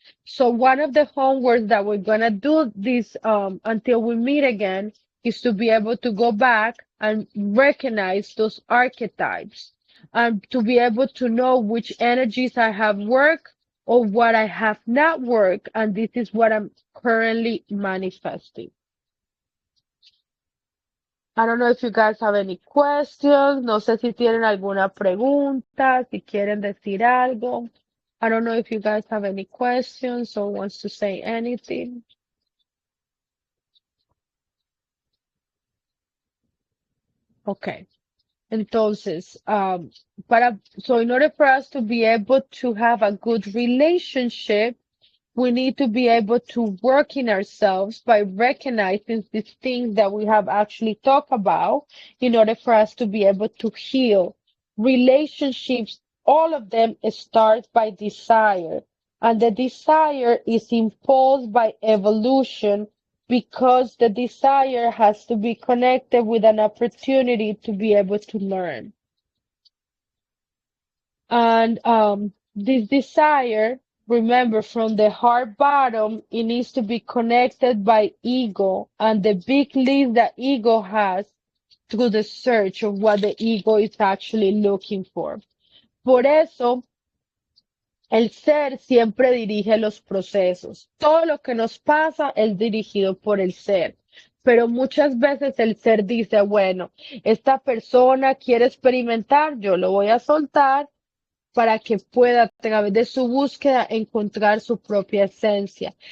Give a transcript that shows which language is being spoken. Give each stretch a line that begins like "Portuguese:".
English: So one of the homework that we're gonna do this until we meet again is to be able to go back and recognize those archetypes and to be able to know which energies I have worked or what I have not worked, and this is what I'm currently manifesting. I don't know if you guys have any questions.
Spanish: No sé si tienen alguna pregunta, si quieren decir algo.
English: I don't know if you guys have any questions or wants to say anything. Okay. Entonces, so in order for us to be able to have a good relationship, we need to be able to work in ourselves by recognizing these things that we have actually talked about in order for us to be able to heal. Relationships, all of them start by desire, and the desire is imposed by evolution because the desire has to be connected with an opportunity to be able to learn. And this desire, remember, from the heart bottom, it needs to be connected by ego and the big list that ego has through the search of what the ego is actually looking for.
Spanish: Por eso, el ser siempre dirige los procesos. Todo lo que nos pasa es dirigido por el ser. Pero muchas veces el ser dice, bueno, esta persona quiere experimentar, yo lo voy a soltar para que pueda a través de su búsqueda encontrar su propia esencia.